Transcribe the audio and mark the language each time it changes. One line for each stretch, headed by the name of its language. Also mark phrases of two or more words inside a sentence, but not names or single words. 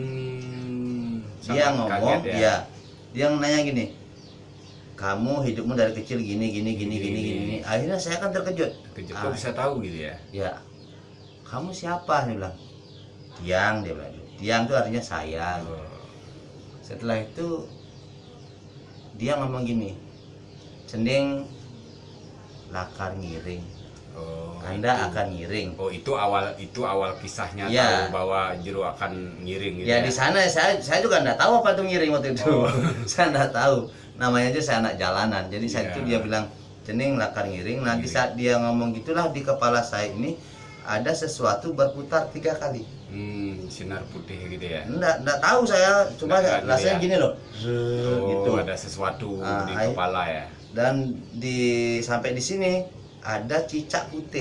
Indonesian: Dia ngomong ya, dia nanya gini, kamu hidupmu dari kecil gini. Akhirnya saya kan terkejut. Kok bisa tahu gitu ya? Ya, kamu siapa? Dia bilang, Tiang, dia bilang. Tiang itu artinya saya. Setelah itu dia ngomong gini,
Balinese: Cending lakar ngiring.
Indonesian: Anda itu akan ngiring. Oh, itu awal kisahnya ya. Tahu bahwa Jero akan ngiring gitu. Ya, di sana saya juga enggak tahu apa itu ngiring waktu itu. Saya enggak tahu. Namanya aja saya anak jalanan. Jadi saat itu dia bilang,
Balinese: Cending lakar ngiring.
Indonesian: Nanti saat dia ngomong gitulah, di kepala saya ini ada sesuatu berputar 3 kali. Sinar putih gitu ya? Enggak tahu saya, cuma rasanya gini loh. Gitu. Ada sesuatu di kepala ya. Dan sampai di sini ada cicak putih.